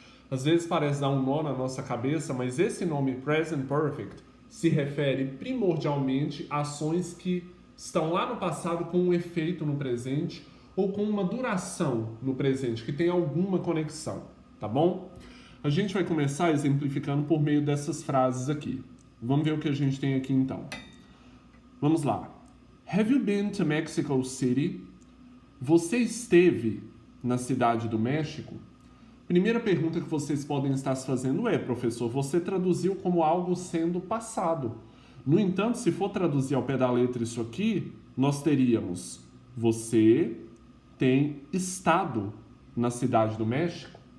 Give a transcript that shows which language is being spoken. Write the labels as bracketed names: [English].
[Portuguese] Às vezes parece dar um nó na nossa cabeça, mas esse nome Present Perfect se refere primordialmente a ações que estão lá no passado com um efeito no presente ou com uma duração no presente, que tem alguma conexão, tá bom? A gente vai começar exemplificando por meio dessas frases aqui. Vamos ver o que a gente tem aqui então. Vamos lá. [English] Have you been to Mexico City? [Portuguese] Você esteve na cidade do México? Primeira pergunta que vocês podem estar se fazendo é, professor, você traduziu como algo sendo passado. No entanto, se for traduzir ao pé da letra isso aqui, nós teríamos você tem estado na cidade do México?